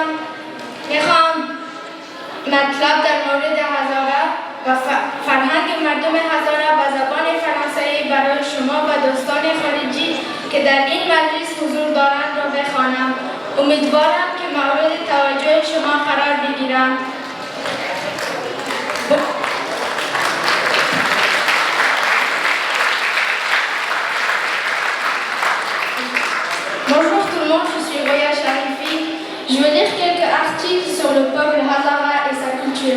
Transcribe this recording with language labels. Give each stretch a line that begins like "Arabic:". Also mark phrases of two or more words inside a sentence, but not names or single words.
Persian: میخوام مطلب در مورد هزاره و فرهنگ مردم هزاره به زبان فرانسوی برای شما و دوستان خارجی که در این مجلس حضور دارند را بخوانم. امیدوارم که مورد توجه شما قرار بگیرم.
French: Bonjour tout le monde, je suis Roya Sharifi. Je veux lire quelques articles sur le peuple Hazara et sa culture.